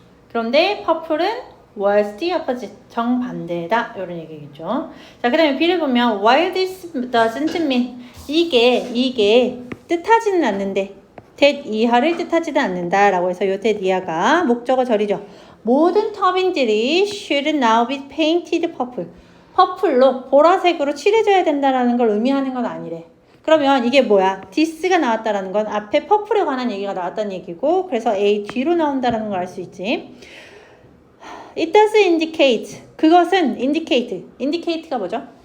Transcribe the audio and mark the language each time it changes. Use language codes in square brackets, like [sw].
[ko] 그런데 퍼플은 [en] was the opposite [ko] 정반대다 이런 얘기겠죠. 자, 그다음에 B를 보면 [en] while this doesn't mean [ko] 이게 뜻하지는 않는데 that 이하를 뜻하지는 않는다라고 해서 요 that 이하가 목적어 절이죠. 모든 터빈들이 [en] should now be painted purple. [ko] 퍼플로 보라색으로 칠해져야 된다라는 걸 의미하는 건 아니래. 그러면 이게 뭐야? this가 나왔다라는 건 앞에 퍼플에 관한 얘기가 나왔다는 얘기고 그래서 A 뒤로 나온다라는 걸 알 수 있지. [en] It does indicate. [ko] 그것은 indicate가 뭐죠?